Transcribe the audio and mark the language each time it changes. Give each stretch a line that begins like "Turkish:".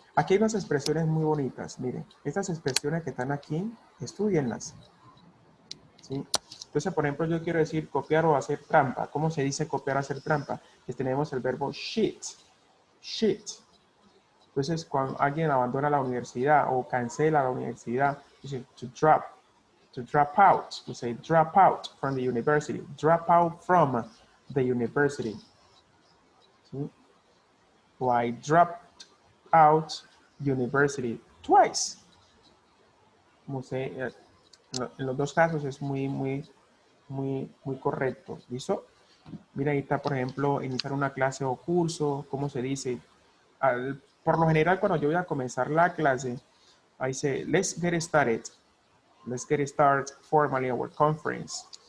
Spanish: Aquí hay unas expresiones muy bonitas. Miren, estas expresiones que están aquí, estudienlas, ¿sí? Entonces, por ejemplo, yo quiero decir copiar o hacer trampa. ¿Cómo se dice copiar o hacer trampa? Pues tenemos el verbo cheat. Cheat. Entonces, cuando alguien abandona la universidad o cancela la universidad, dice to drop out.
English: We say drop out from the university. Drop out from the university.
Spanish: ¿Sí?
English: O I dropped out university twice.
Spanish: Como se, en los dos casos es muy correcto. ¿Listo? Mira, ahí está, por ejemplo, iniciar una clase o curso. ¿Cómo se dice? Por lo general, cuando yo voy a comenzar la clase, ahí dice,
English: let's get started. Let's get started formally our conference.